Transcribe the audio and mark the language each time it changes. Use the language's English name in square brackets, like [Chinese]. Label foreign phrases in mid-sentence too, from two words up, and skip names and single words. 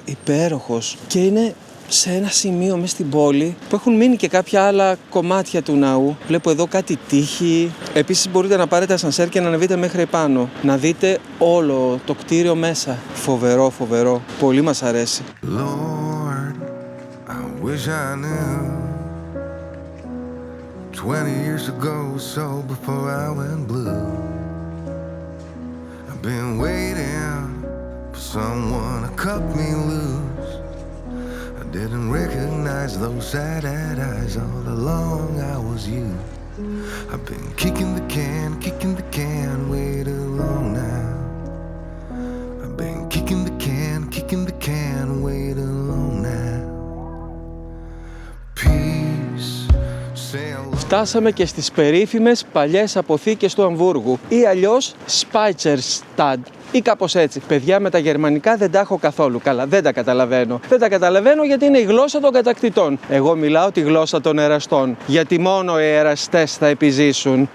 [Greek] Υπέροχος. Και είναι σε ένα σημείο μέσα στην πόλη που έχουν μείνει και κάποια άλλα κομμάτια του ναού. Βλέπω εδώ κάτι τείχη. Επίσης μπορείτε να πάρετε ασανσέρ και να ανεβείτε μέχρι επάνω. Να δείτε όλο το κτίριο μέσα. Φοβερό, φοβερό. Πολύ μας αρέσει. [English] Lord, I wish I knew 20 years ago, so before I went blue. I've been waiting for someone to cut me loose. I didn't recognize those sad-eyed eyes. All along I was you. I've been kicking the can way too long now. I've been kicking the can way too long now. Peace. [Greek] Φτάσαμε και στις περίφημες παλιές αποθήκες του Αμβούργου ή αλλιώς Speicherstadt ή κάπως έτσι. Παιδιά, με τα γερμανικά δεν τα έχω καθόλου καλά, δεν τα καταλαβαίνω. Δεν τα καταλαβαίνω γιατί είναι η γλώσσα των κατακτητών. Εγώ μιλάω τη γλώσσα των εραστών, γιατί μόνο οι εραστές θα επιζήσουν.